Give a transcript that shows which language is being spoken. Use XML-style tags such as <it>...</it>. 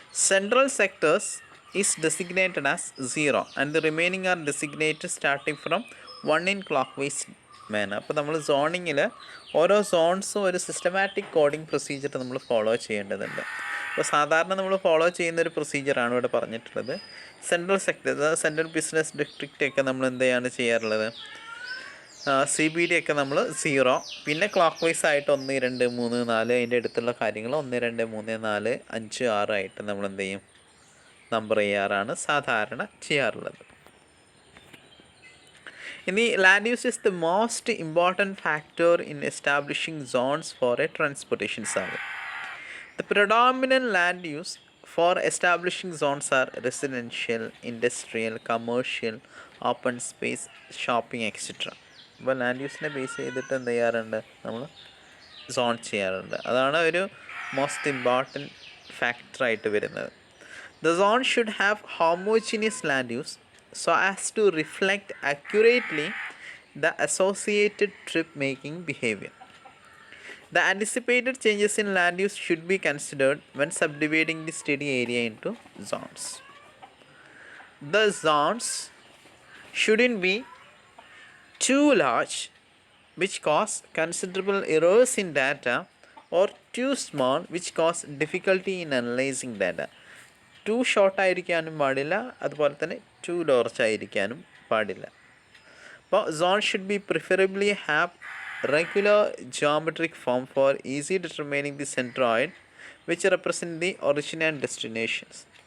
<en>Central sectors is designated as 0 and the remaining are designated starting from 1 in clockwise manner.</en> <ml>അപ്പോൾ നമ്മൾ സോണിങ്ങിൽ ഓരോ സോൺസും ഒരു systematic coding procedure നമ്മൾ follow ചെയ്യേണ്ടതുണ്ട്. അപ്പോൾ സാധാരണ നമ്മൾ ഫോളോ ചെയ്യുന്നൊരു പ്രൊസീജിയറാണ് ഇവിടെ പറഞ്ഞിട്ടുള്ളത്. സെൻട്രൽ സെക്ടർ, സെൻട്രൽ ബിസിനസ് ഡിസ്ട്രിക്റ്റൊക്കെ നമ്മൾ എന്താണ് ചെയ്യാറുള്ളത്, CBD ഒക്കെ നമ്മൾ 0, പിന്നെ ക്ലോക്ക് വൈസ് ആയിട്ട് 1, 2, 3, 4 അതിൻ്റെ അടുത്തുള്ള കാര്യങ്ങൾ 1, 2, 3, 4, 5, 6 ആയിട്ട് നമ്മൾ എന്ത് ചെയ്യും, നമ്പർ ചെയ്യാറാണ് സാധാരണ ചെയ്യാറുള്ളത്.</ml> <en>ഇനി land use is the most important factor in establishing zones for a transportation survey. The predominant land use for establishing zones are residential, industrial, commercial, open space, shopping etcetera.</en> <ml>അപ്പോൾ ലാൻഡ് യൂസിനെ ബേസ് ചെയ്തിട്ട് എന്ത് ചെയ്യാറുണ്ട്, നമ്മൾ zone ചെയ്യാറുണ്ട്. അതാണ് ഒരു most important ഫാക്ടറായിട്ട് വരുന്നത്.</ml> <en>The zone should have homogeneous land use so as to reflect accurately the associated trip-making behavior. The anticipated changes in land use should be considered when subdividing the study area into zones. The zones shouldn't be too large, which cause considerable errors in data, or too small, which cause difficulty in analyzing data.</en> <ml>To short ആയിരിക്കാനും പാടില്ല, അതുപോലെ തന്നെ to ലോർജ് ആയിരിക്കാനും പാടില്ല.</ml> <en>അപ്പോൾ zone should be preferably have regular geometric form for easy determining the centroid which represent the origin and destinations.</en>